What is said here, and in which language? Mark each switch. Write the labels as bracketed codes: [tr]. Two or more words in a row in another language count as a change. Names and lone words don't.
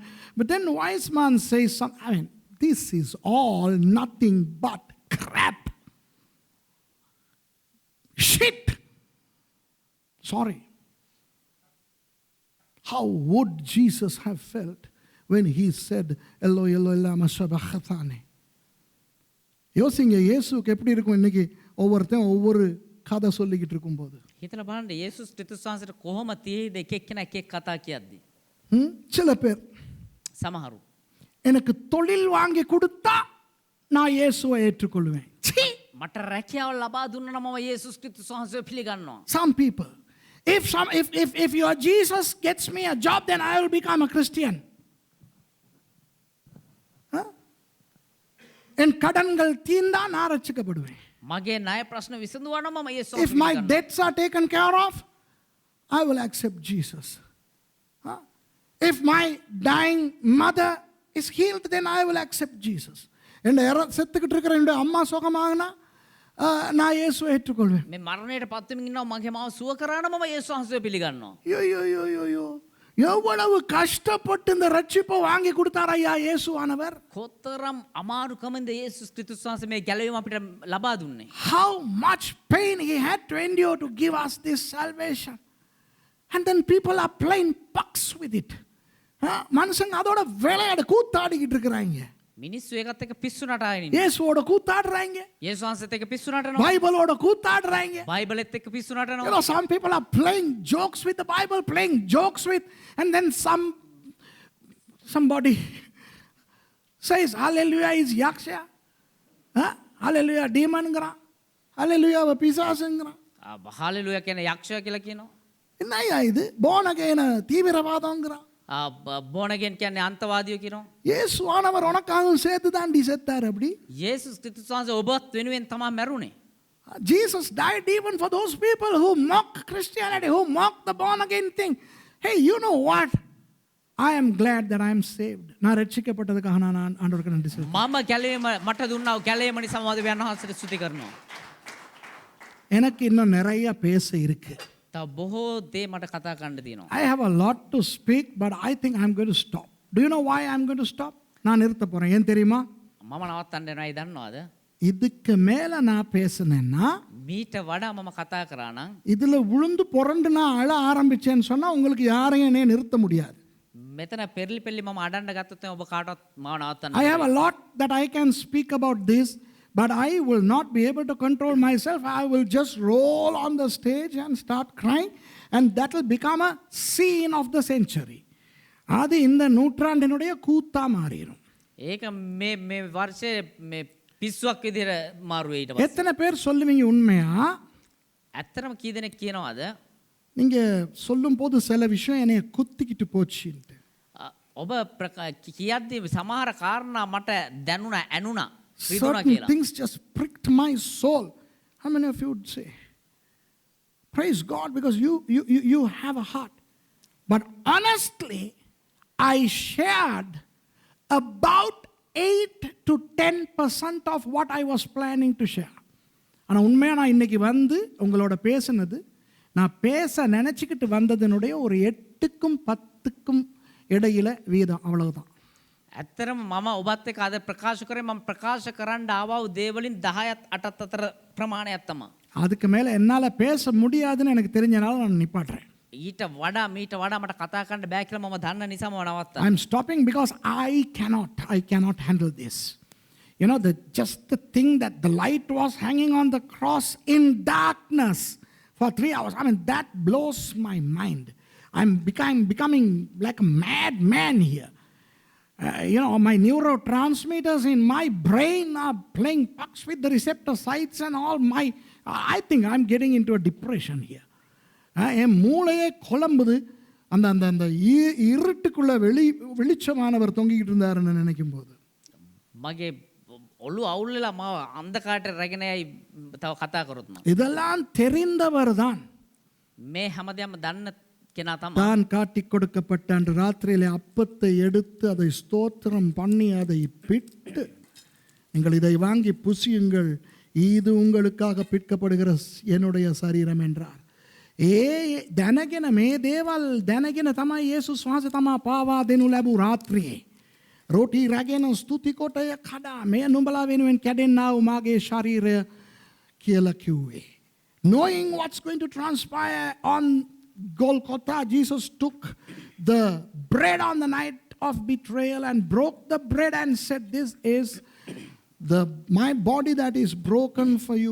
[en] But then Weizmann says something. I mean, this is all nothing but crap. Shit. Sorry. How would Jesus have felt when he said, [arc] Eloi, Eloi, lama sabachthani? [ta] யோசிங்க இயேசுக்கு எப்படி இருக்கும் இன்னைக்கு ஒவ்வொருத்தன் ஒவ்வொரு கதை சொல்லிக்கிட்டு இருக்கும்போது. [si] හිතලා බලන්න යේසුස් ක්‍රිස්තුස් වහන්සේට කොහොම තියෙයිද එක එක්කෙනා එක එක කතා කියද්දි. [ta] சில பேர் [si] සමහරු [ta] எனக்கு தொழில் வாங்கி கொடுத்தா நான் இயேசுவை ஏற்றுக்கொள்வேன். [si] මට රැකියාව ලබා දුන්නා නම් මම යේසුස් ක්‍රිස්තුස් වහන්සේව පිළිගන්නවා. [en] Some people, if your Jesus gets me a job, then I will become a Christian. [ta] என் கடன்கள் தீர்ந்தா நான் ரட்சிக்கப்படுவேன். [si] මගේ ණය ප්‍රශ්න විසඳුවා නම් මම යේසුස් [en] If my debts are taken care of, I will accept Jesus. If my dying mother is healed, then I will accept Jesus. [ta] என் செத்துக்கிட்டு இருக்கிற என்னுடைய அம்மா சுகமாகனா நான் இயேசுவை ஏற்றுக்கொள்வேன். [si] මේ මරණයට පත් වෙමින් ඉන්නවා මගේ මාව සුව කරා නම් මම යේසුස් වහන්සේව පිළිගන්නවා. [ta] யோ எவ்வளவு கஷ்டப்பட்டு இந்த ரட்சிப்பை வாங்கி கொடுத்தார் ஐயா இயேசுவானவர். [si] කොතරම් අමාරුකමින්ද යේසුස් ක්‍රිස්තුස් වහන්සේ මේ ගැලවීම අපිට ලබා දුන්නේ. [en] How much pain he had to endure to give us this salvation. And then people are playing pucks with it. [ta] மனுஷங்க அதோட விளையாட கூத்தாடிக்கிட்டு இருக்கிறாங்க. [si] මිනිස්සු ඒකත් එක්ක පිස්සු නටාගෙන ඉන්නේ. [ta] இயேசுவோட கூத்தாடுறாங்க. [si] යේසුස් වහන්සේත් එක්ක පිස්සු නටනවා. [ta] பைபிளோட கூத்தாடுறாங்க. [si] බයිබලෙත් එක්ක පිස්සු නටනවා. [en] Some people are playing jokes with the Bible, playing jokes with, and then somebody says hallelujah is yaksha. Hallelujah demon [ta] ங்கறான். hallelujah பிசாசுங்கறான். [si] හalleluya කියන්නේ යක්ෂයා කියලා කියනවා. [ta] என்னய்யா இது? [en] born again [ta] தீவிரவாதம்ங்கறான். [si] බෝනගෙන් කියන්නේ අන්තවාදියෝ කියනවා. [ta] இயேசுவானவர் உனக்காகவும் சேர்த்து தாண்டி செத்தார் அப்படி. [si] යේසුස් ක්‍රිස්තුස් වහන්සේ ඔබත් වෙනුවෙන් තමයි මැරුණේ. [en] Jesus died even for those people who mock Christianity, who mock the born again thing. Hey, you know what? I am glad that I am saved. [ta] நான் ரட்சிக்கப்பட்டதுக்காக நான் ஆண்டவருக்கு நன்றி சொல்றேன். [si] මම ගැලවීම මට දුන්නා ගැලවීම නිසා මම දෙවියන් වහන්සේට ස්තුති කරනවා. [ta] எனக்கு இன்னும் நிறைய பேச இருக்கு. [si] තව බොහෝ දේ මට කතා කරන්න තියෙනවා. [en] I have a lot to speak, but I think I'm going to stop. Do you know why I'm going to stop? [ta] நான் நிறுத்த போறேன். ஏன் தெரியுமா? [si] මම නවත්තන්න යනවා දන්නවද? [ta] இதுக்கு மேல நான் பேசினேன்னா [si] මීට වඩා මම කතා කරා නම් [ta] இதுல விழுந்து புரண்டு நான் அழ ஆரம்பிச்சேன்னு சொன்னா உங்களுக்கு யாரையும் என்னைய நிறுத்த முடியாது. [si] මෙතන පෙරලි පෙරලි මම අඩන්න ගත්තොත් ඔබ කාටවත් මාව නවත්තන්න [en] I have a lot that I can speak about this, but I will not be able to control myself. I will just roll on the stage and start crying, and that will become a scene of the century. [ta] அது இந்த நூற்றாண்டினுடைய கூத்தா மாறிடும். [si] ඒක මේ වර්ෂයේ මේ පිස්සුවක් විදිහට මාරු වෙයි ඊට පස්සේ. [ta] எத்தனை பேர் சொல்லுவீங்க உண்மையா? [si] ඇත්තටම කී දෙනෙක් කියනවද? [ta] நீங்க சொல்லும்போது சில விஷயம் என்னைய குத்திக்கிட்டு போச்சுன்ட்டு. [si] ඔබ කියද්දී සමහර කාරණා මට දැනුණා ඇනුණා රිදුණා [en] Certain [si] කියලා. [en] things just pricked my soul. How many of you would say? Praise God, because you have a heart. But honestly, I shared about 8 to 10% of what I was planning to share. [ta] ஆனால் உண்மையாக நான் இன்னைக்கு வந்து உங்களோட பேசுனது நான் பேச நினச்சிக்கிட்டு வந்ததனுடைய ஒரு 8க்கும் 10க்கும் இடையில வீதம், அவ்வளவுதான். [si] ඇත්තරම මම ඔබත් එක්ක අද ප්‍රකාශ කරේ මම ප්‍රකාශ කරන්න ආවා දේවලින් 10ත් 8ත් අතර ප්‍රමාණයක් තමයි. [ta] அதுக்கு மேலே என்னால் பேச முடியாதுன்னு எனக்கு தெரிஞ்சனால நான் நிப்பாட்டுறேன். [si] ඊට වඩා මීට වඩා මට කතා කරන්න බෑ කියලා මම දන්න නිසා මම නවත්තා. [en] I'm stopping because I cannot handle this. You know, just the thing that the light was hanging on the cross in darkness for 3 hours. I mean, that blows my mind. I'm becoming like a madman here. You know, my neurotransmitters in my brain are playing pucks with the receptor sites and all. I think I'm getting into a depression here. [ta] என் மூளையே குழம்புது. அந்த அந்த அந்த இருட்டுக்குள்ள வெளிச்சமானவர் தொங்கிக்கிட்டு இருந்தாருன்னு நினைக்கும் போது [si] මගේ ඔළුව අවුල් වෙලා මම අන්ධකාරයට රැගෙනයි තව කතා කරොත් නම්. [ta] இதெல்லாம் தெரிந்தவர் தான். [si] මේ හැමදේම දන්න කෙනා තමයි. [ta] தான் காட்டிக் கொடுக்கப்பட்ட அன்று ராத்திரியிலே அப்பத்தை எடுத்து அதை ஸ்தோத்திரம் பண்ணி அதை பிட்டு நீங்கள் இதை வாங்கி புசியுங்கள், இது உங்களுக்காக பிற்கப்படுகிற என்னுடைய சரீரம் என்றார். [si] දැනගෙන මේ දේවල් දැනගෙන තමයි යේසුස් වහන්සේ තමා පාවා දෙනු ලැබූ රාත්‍රියේ රෝටි රැගෙන ස්තුති කොටය කඩා මේ නුඹලා වෙනුවෙන් කැඩෙන්නා වූ මාගේ ශරීරය කියලා කිව්වේ. [en] Knowing what's going to transpire on Golgotha, Jesus took the bread on the night of betrayal and broke the bread and said, this is my body that is broken for you.